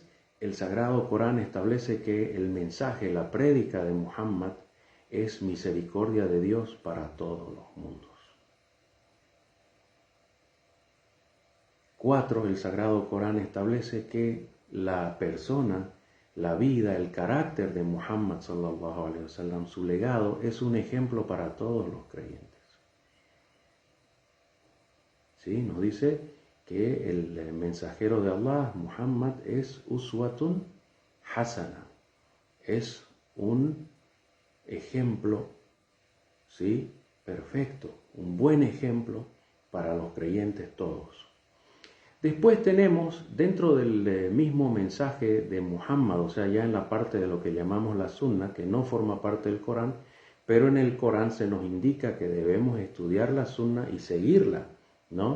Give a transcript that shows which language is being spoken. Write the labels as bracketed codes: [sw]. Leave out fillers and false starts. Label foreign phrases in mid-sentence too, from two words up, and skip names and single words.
[es] El Sagrado Corán establece que el mensaje, la prédica de Muhammad es misericordia de Dios para todos los mundos. 4. El Sagrado Corán establece que la persona, la vida, el carácter de Muhammad [ar] صلى الله عليه وسلم, [es] su legado, es un ejemplo para todos los creyentes. ¿Sí? Nos dice que el mensajero de Allah, Muhammad, es [ar] أسوة حسنة, [es] es un ejemplo, ¿sí?, perfecto, un buen ejemplo para los creyentes todos. Después tenemos, dentro del mismo mensaje de Muhammad, o sea, ya en la parte de lo que llamamos la Sunna, que no forma parte del Corán, pero en el Corán se nos indica que debemos estudiar la Sunna y seguirla, ¿no?